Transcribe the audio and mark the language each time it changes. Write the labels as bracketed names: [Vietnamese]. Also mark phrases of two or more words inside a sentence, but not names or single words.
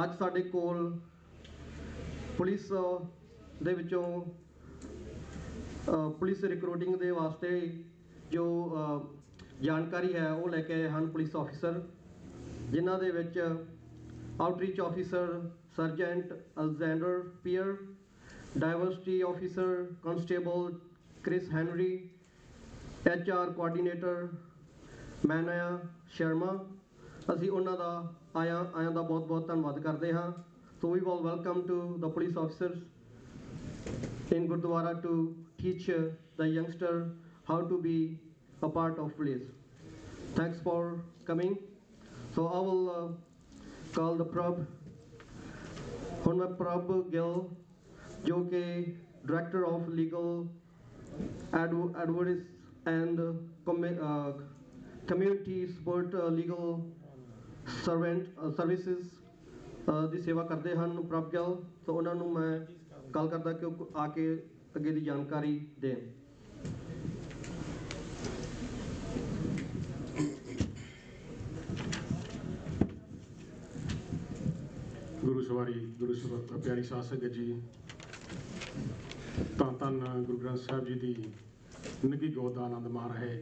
[Punjabi] ਅੱਜ ਸਾਡੇ ਕੋਲ ਪੁਲਿਸ ਦੇ ਵਿੱਚੋਂ [English] police recruiting [Punjabi] ਦੇ ਵਾਸਤੇ ਜੋ ਜਾਣਕਾਰੀ ਹੈ ਉਹ ਲੈ ਕੇ ਆਏ ਹਨ [English] police officer, [Punjabi] ਜਿਨ੍ਹਾਂ ਦੇ ਵਿੱਚ [English] outreach officer sergeant [Punjabi] ਅਲੈਗਜ਼ੈਂਡਰ ਪੀਅਰ, [English] diversity officer constable [Punjabi] ਕ੍ਰਿਸ ਹੈਨਰੀ, [English] HR coordinator [Punjabi] ਮੈਨਿਆ ਸ਼ਰਮਾ। ਅਸੀਂ ਉਹਨਾਂ ਦਾ ਆਇਆਂ ਦਾ ਬਹੁਤ ਬਹੁਤ ਧੰਨਵਾਦ ਕਰਦੇ ਹਾਂ। [English] So we will welcome to the police officers in Gurudwara to teach the youngster how to be a part of police. Thanks for coming. So I will call the Prab, [Punjabi] ਹੁਣ ਮੈਂ ਪ੍ਰਭ ਗਿੱਲ ਜੋ ਕਿ [English] Director of Legal Advice and Community Support Legal Services [Punjabi] ਦੀ ਸੇਵਾ ਕਰਦੇ ਹਨ, ਪ੍ਰਭ ਗਿੱਲ। ਤਾਂ ਉਹਨਾਂ ਨੂੰ ਮੈਂ ਗੱਲ ਕਰਦਾ ਕਿ ਉਹ ਆ ਕੇ ਅੱਗੇ ਦੀ ਜਾਣਕਾਰੀ ਦੇਣ। ਗੁਰੂ ਪਿਆਰੀ ਸਾਧ ਸੰਗਤ ਜੀ, ਧੰਨ ਧੰਨ ਗੁਰੂ ਗ੍ਰੰਥ ਸਾਹਿਬ ਜੀ ਦੀ ਨਿੱਘੀ ਗੋਦ ਦਾ ਆਨੰਦ ਮਾਣ ਰਹੇ।